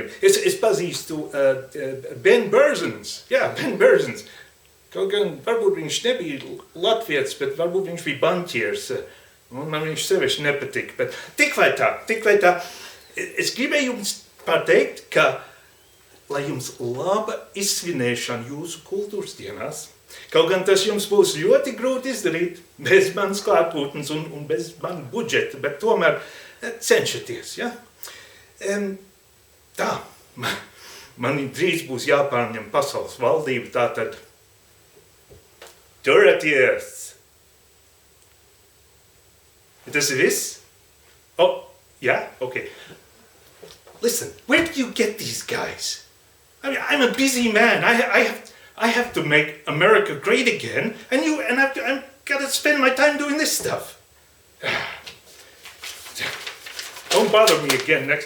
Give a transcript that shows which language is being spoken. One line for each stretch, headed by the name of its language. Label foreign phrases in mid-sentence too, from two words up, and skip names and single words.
Latvian: Es pazīstu Ben Berzins, Ben Berzins, kaut gan varbūt viņš nebija latvietis, bet varbūt viņš bija banķieris, un man viņš sevišķi nepatika, bet tik vai tā, es gribēju jums pateikt, ka, lai jums laba izsvinēšana jūsu kultūras dienās, kaut gan tas jums būs ļoti grūti izdarīt bez manas klātbūtnes un bez mana budžeta, bet tomēr cenšaties, ja? Tā, man drīz būs jāpārņem pasaules valdība, tātad turaties. Tas ir viss?
English: Oh, yeah, okay. Listen, where do you get these guys? I mean, I'm a busy man. I have to make America great again, and I've got to spend my time doing this stuff. Don't bother me again next.